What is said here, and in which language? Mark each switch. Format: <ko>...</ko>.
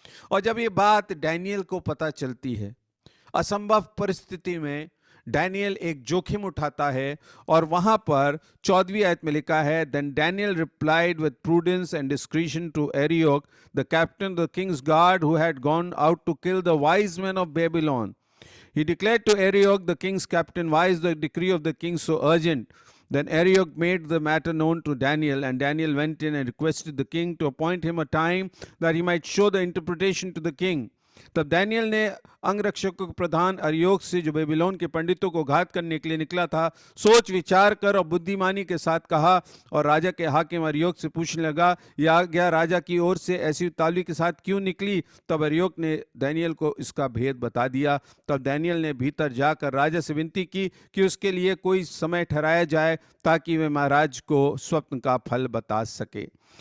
<hi>और जब ये बात डैनियल को पता चलती है, असंभव परिस्थिति में डैनियल एक जोखिम उठाता है। और वहां पर 14वीं आयत में लिखा है,</hi> <en>Then Daniel replied with prudence and discretion to Arioch the captain the king's guard who had gone out to kill the wise man of Babylon. He declared to Arioch, the king's captain, why is the decree of the king so urgent? Then Arioch made the matter known to Daniel, and Daniel went in and requested the king to appoint him a time that he might show the interpretation to the king.</en> <hi>तब Daniel ने अंगरक्षकों के प्रधान अरियोक से, जो Babylon के पंडितों को घात करने के लिए निकला था, सोच विचार कर और बुद्धिमानी के साथ कहा। और राजा के हाकिम अरियोक से पूछने लगा, यह आज्ञा राजा की ओर से ऐसी उतावली के साथ क्यों निकली? तब अरियोक ने दानियल को इसका भेद बता दिया। तब दानियल ने भीतर जाकर राजा से विनती की कि उसके लिए कोई समय ठहराया जाए ताकि वे महाराज को स्वप्न का फल बता सके।</hi>